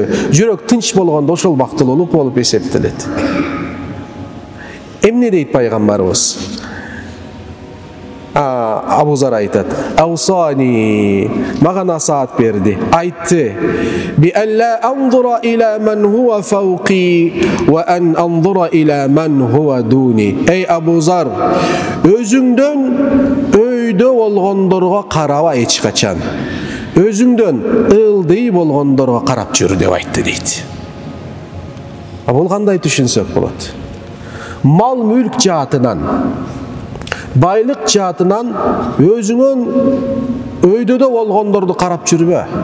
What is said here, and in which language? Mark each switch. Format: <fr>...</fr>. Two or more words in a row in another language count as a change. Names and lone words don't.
<ky>Жүрөк тынч болгондо ошол бактылуулук болуп эсептелет. Эмне дейт пайгамбарыбыз? Абу Зар айтат. Аусани, мага насаат берди. Айтты.</ky> <ar>بألا أنظر إلى من هو فوقي وأن أنظر إلى من هو دوني.</ar> <ky>Эй Абу Зар, өзүңдөн өйдө болгондорго караба эч качан. Өзүңдөн ылдый болгондорго карап жүр деп айтты дейт. Бул кандай түшүнсөк болот? Мал мүлк жаатынан, байлык жаатынан өзүңөн өйдөдө болгондорду карап жүрбө.</ky>